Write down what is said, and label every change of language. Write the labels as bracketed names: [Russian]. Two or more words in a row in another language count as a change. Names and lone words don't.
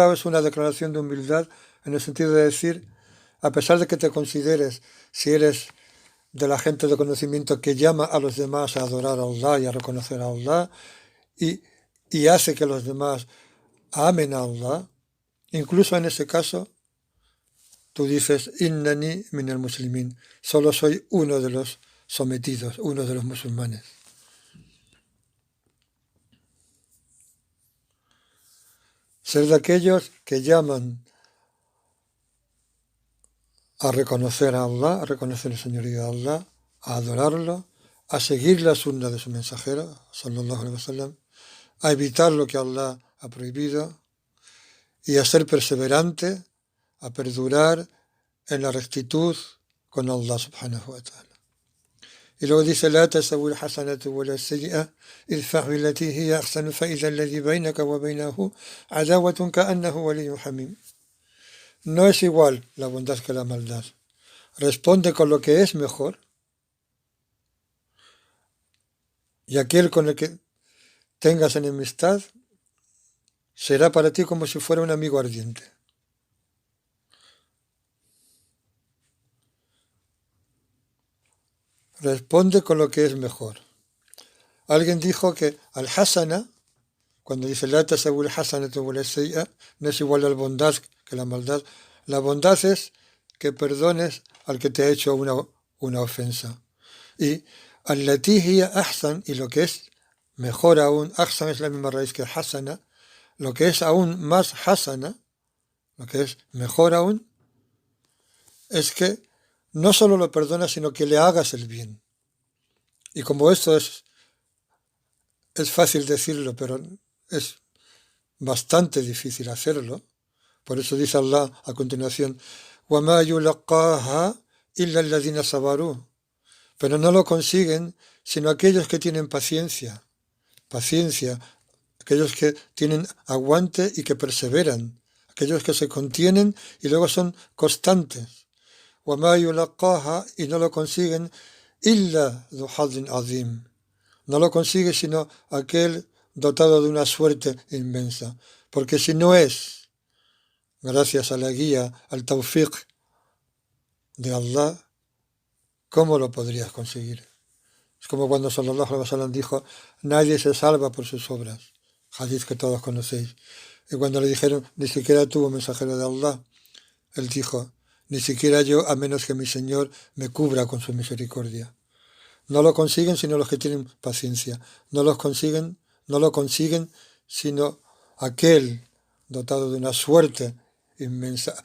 [Spanish] lado es una declaración de humildad en el sentido de decir, a pesar de que te consideres, si eres de la gente de conocimiento que llama a los demás a adorar a Allah y a reconocer a Allah, y hace que los demás amen a Allah, incluso en ese caso, tú dices, [Arabic] إنني من المسلمين, [Spanish] solo soy uno de los sometidos, uno de los musulmanes. Ser de aquellos que llaman a reconocer a Allah, a reconocer el señorío de Allah, a adorarlo, a seguir la sunna de su mensajero, [Arabic] صلى الله عليه وسلم, [Spanish] a evitar lo que Allah ha prohibido y a ser perseverante, a perdurar en la rectitud con Allah [Arabic] سبحانه وتعالى. [Spanish] Y luego dice, [Arabic] لا تستوي الحسنة ولا السيئة ادفع بالتي هي أحسن فإذا الذي بينك وبينه عداوة كأنه ولي حميم. [Spanish] No es igual la bondad que la maldad. Responde con lo que es mejor, y aquel con el que tengas enemistad será para ti como si fuera un amigo ardiente. Responde con lo que es mejor. Alguien dijo que al-hasana, cuando dice [Arabic] لا تستوي الحسنة ولا السيئة, [Spanish] no es igual a la bondad que la maldad. La bondad es que perdones al que te ha hecho una ofensa. [Arabic] Y التي هي أحسن, [Spanish] y lo que es mejor aún, ahsan es la misma raíz que hasana, lo que es aún más hasana, lo que es mejor aún, es que no solo lo perdonas, sino que le hagas el bien. Y como esto es fácil decirlo, pero es bastante difícil hacerlo, por eso dice Allah a continuación, [Arabic] وَمَا يُلَقَّاهَا إِلَّا الَّذِينَ صَبَرُوا, [Spanish] pero no lo consiguen sino aquellos que tienen paciencia, aquellos que tienen aguante y que perseveran, aquellos que se contienen y luego son constantes. [Arabic] وَمَا يُلَقَّاهَا, [Spanish] y no lo consiguen [Arabic] إِلَّا ذُو حَظٍ عَظِيمٍ, [Spanish] no lo consigue sino aquel dotado de una suerte inmensa, porque si no es gracias a la guía, [Arabic] التوفيق [Spanish] de Allah, ¿cómo lo podrías conseguir? Es como cuando [Arabic] صلى الله عليه وسلم [Spanish] dijo, nadie se salva por sus obras, hadith que todos conocéis. Y cuando le dijeron, ni siquiera tú, mensajero de Allah, él dijo, ni siquiera yo, a menos que mi Señor me cubra con su misericordia. No lo consiguen sino los que tienen paciencia. No lo consiguen sino aquel dotado de una suerte inmensa.